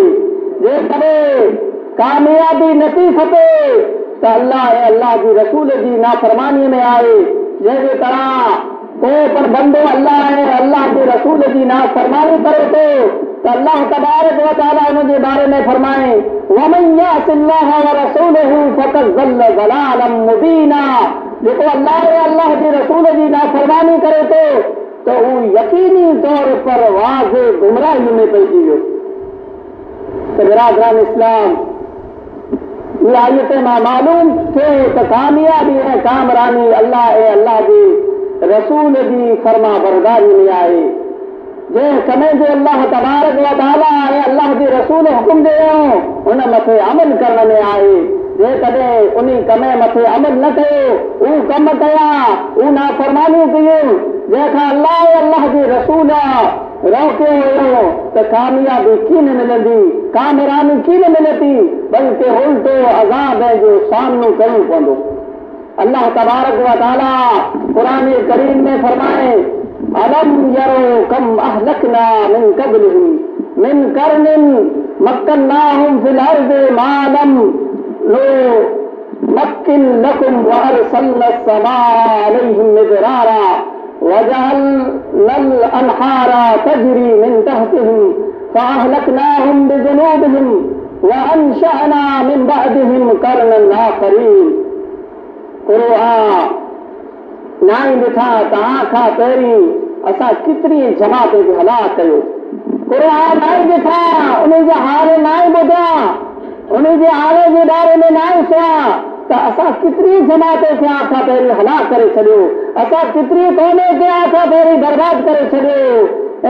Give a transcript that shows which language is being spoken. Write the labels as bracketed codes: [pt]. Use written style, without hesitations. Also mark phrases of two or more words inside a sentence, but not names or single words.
[sd] जेकॾहिं कामयाबी नथी खपे त अल्लाह ऐं अल्लाह जी रसूल जी नाफ़रमानीअ में आहे। जंहिंजे तरह को पर बंदो अल्लाह ऐं अल्लाह जे रसूल जी नाफ़रमानी करे थो त अल्लाह तबारक व तआला उन जे बारे में फरमाए [ar] ومن يعص الله ورسوله فقد ضل ضلالا مبينا. [sd] जेको अल्लाह ऐं अल्लाह जे रसूल जी नाफ़रमानी करे थो त हू यकीनी तौर पर वाज़े गुमराही में पइजी वियो। त बिरादरान इस्लाम, इहा आयत मां मालूम थिए त कामयाबी ऐं कामरानी अल्लाह ऐं अल्लाह जे रसूल जी फर्मा बरदारी में आहे। जंहिं कमे जो अल्लाह तबारक व तआला ऐं अल्लाह जे रसूल हुकुम ॾिनो उन मथे अमल करण में आहे। जेकॾहिं उन कमे मथे अमल न कयो, उहो कम कया, उहो नाफ़रमानियूं कयूं जंहिंखां अल्लाह ऐं अल्लाह जे रसूल रोकियो हुयो त कामयाबी कीन मिलंदी, कामरानी कीन मिलंदी, बल्कि उल्टो अज़ाब जो सामनो करणो पवंदो। अल्लाह तबारक व तआला क़ुरान करीम में फरमाए [ar] ألم يروا كم أهلكنا من قبلهم من قرن مكناهم في الأرض ما لم نمكن لكم وأرسلنا السماء عليهم مدرارا وجعلنا الأنهار تجري من تحتهم فأهلكناهم بذنوبهم وأنشأنا من بعدهم قرنا آخرين. [sd] नाई ॾिठा तव्हां खां पहिरीं असां केतिरी जमातुनि खे हलाक कयो। क़ुरान नाई ॾिठा, उन जा हाल नाई ॿुधा, उन जे हाल जे बारे में नाई सुआ त असां केतिरी जमातुनि खे आखां पहिरीं हलाक करे छॾियो, असां केतिरी क़ौमे खे आखां पहिरीं बर्बाद करे छॾियो।